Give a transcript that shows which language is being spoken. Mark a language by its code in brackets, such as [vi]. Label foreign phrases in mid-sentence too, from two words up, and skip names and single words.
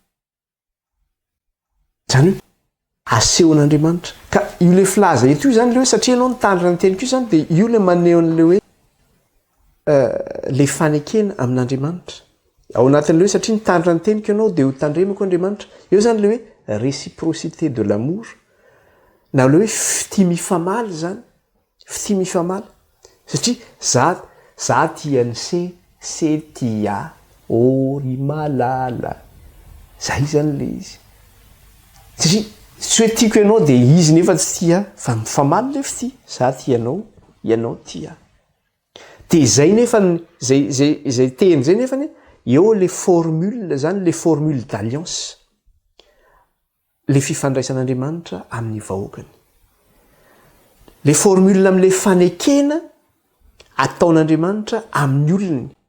[mg] zany hoe asehon'Andriamanitra ka io le filaza eto io zany le hoe satria ianao nitandrina ny teniko io zany dia io le maneho an'le hoe le fanekena amin'Andriamanitra ao anatin'le hoe satria nitandrina ny teniko ianao dia ho tandremako Andriamanitra eo zany le hoe [fr] réciprocité de l'amour [mg] na le hoe fity mifamaly zany fity mifamaly satria za tiany se tia ry malala zay zany le izy satria tsy hoe tiako ianao dia izy nefa tsy tia fa mifamaly le fity za tianao ianao tia dia zay nefa zay teny zay nefa eo le formule zany le [fr] formule d'alliance [mg] le fifandraisan'Andriamanitra amin'ny vahoakany le formule amin'le fanekena ataon'Andriamanitra amin'ny olony